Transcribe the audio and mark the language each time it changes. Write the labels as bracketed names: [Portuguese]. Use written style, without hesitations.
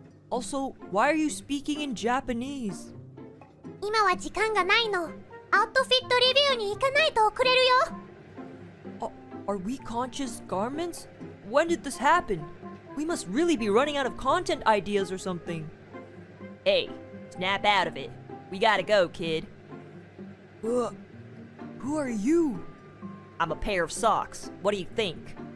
[English] Also, why are you speaking in Japanese? [Japanese] 今は時間がないの。アウトフィットレビューに行かないと遅れるよ。 [English] Are we conscious garments? When did this happen? We must really be running out of content ideas or something. Hey, snap out of it. We gotta go, kid. Who are you? I'm a pair of socks. What do you think?